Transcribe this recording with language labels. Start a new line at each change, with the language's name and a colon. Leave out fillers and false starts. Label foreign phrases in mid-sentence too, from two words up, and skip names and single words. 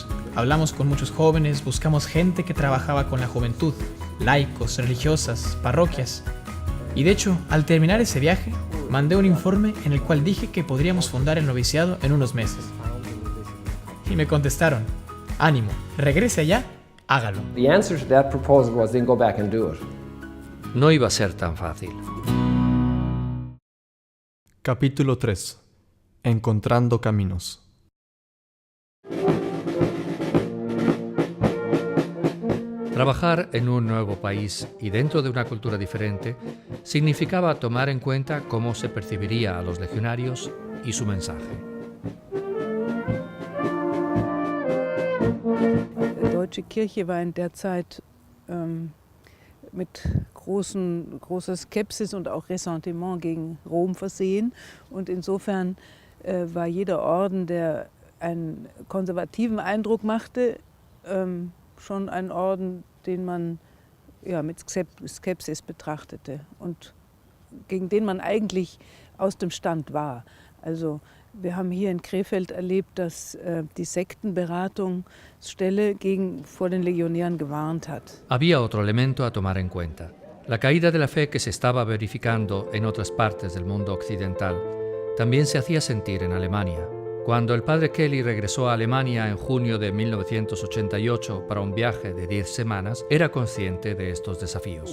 Spanish: Hablamos con muchos jóvenes, buscamos gente que trabajaba con la juventud, laicos, religiosas, parroquias. Y de hecho, al terminar ese viaje, mandé un informe en el cual dije que podríamos fundar el noviciado en unos meses. Y me contestaron, ánimo, regrese allá, hágalo.
English: The answer to that proposal was then go back and do it.
Spanish: No iba a ser tan fácil. Capítulo 3. Encontrando caminos. Trabajar en un nuevo país y dentro de una cultura diferente significaba tomar en cuenta cómo se percibiría a los legionarios y su mensaje.
German: Die deutsche Kirche war in der Zeit mit großer Skepsis und auch Ressentiment gegen Rom versehen. Und insofern war jeder Orden, der einen konservativen Eindruck machte, schon ein Orden, den man mit Skepsis betrachtete und gegen den man eigentlich aus dem Stand war. Also wir haben hier in Krefeld erlebt, dass die Sektenberatungsstelle vor den Legionären gewarnt hat.
Spanish: Había otro elemento a tomar en cuenta. La caída de la fe que se estaba verificando en otras partes del mundo occidental también se hacía sentir en Alemania. Cuando el padre Kelly regresó a Alemania en junio de 1988 para un viaje de 10 semanas, era consciente de estos desafíos.